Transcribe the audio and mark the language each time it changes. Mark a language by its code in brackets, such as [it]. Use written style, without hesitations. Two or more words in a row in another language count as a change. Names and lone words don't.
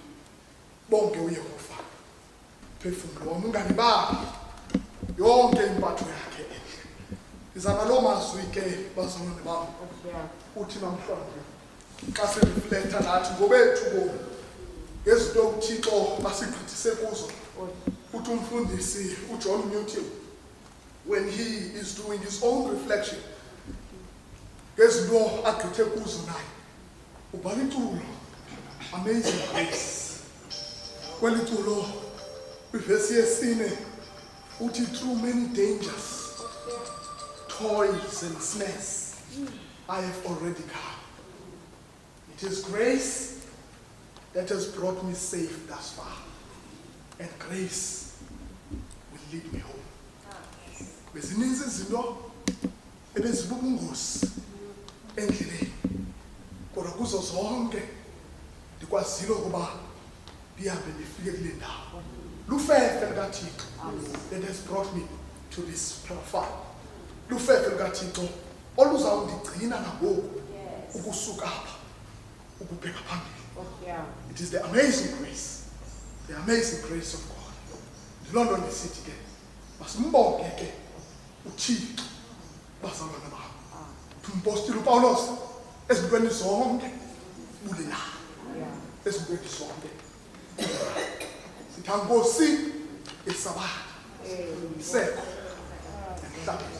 [zu] Bonke uYehova phefumlo wami, ungalibali yonke impatho yakhe enhle. [xh] Izana lo mazwi ke bazalwane bami, uthi namhlanje xa sereflecta nathi ngobethu bomi ngezinto uThixo basigqithise kuzo. Uthi umfundisi uJohn Newton, [en] when he is doing his own reflection [xh] ngezinto agqithe kuzo naye, ubhala iculo Amazing Grace. Kweli culo kwivesi yesine uthi [en] through many dangers, toils and snares, I have already come. It is grace that has brought me safe thus far, and grace will lead me home. [xh] Bezininzi izinto ebezibubungozi endleleni, kodwa kuzo zonke ndikwazile ukuba ndihambe ndifike kule ndawo. Lufefe likaThixo [en] that has brought me to this far. [xh] Lufefe likaThixo oluzawundigcina nangoku ukusuka apha ukubheka phambili. [en] It is the amazing grace, the amazing grace of God. [xh] Ndiloo nto ndisithi ke masimbonge ke uThixo, bazalwane bam. Uthi umpostile uPawulos ezintweni zonke bulela, ezintweni zonke sithi Nkosi yesabatha isekho emhlabeni.